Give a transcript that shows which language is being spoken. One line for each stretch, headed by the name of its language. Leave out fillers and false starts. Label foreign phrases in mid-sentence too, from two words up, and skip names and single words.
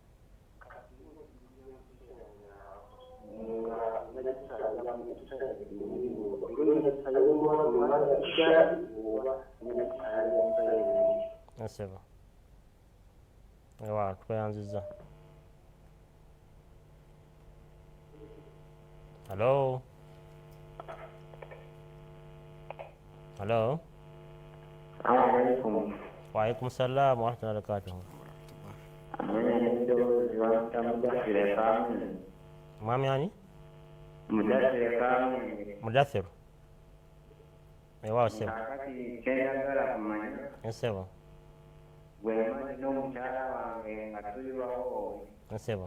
Ganda: Ssebo. Ewa tukweyanziza. Hello. Hello. Assalamualaikum.
Arabic: وعليكم السلام ورحمة الله وبركاته.
Ganda: Mwami ani? Mudathir. Ewa ssebo. Ssebo. Ssebo.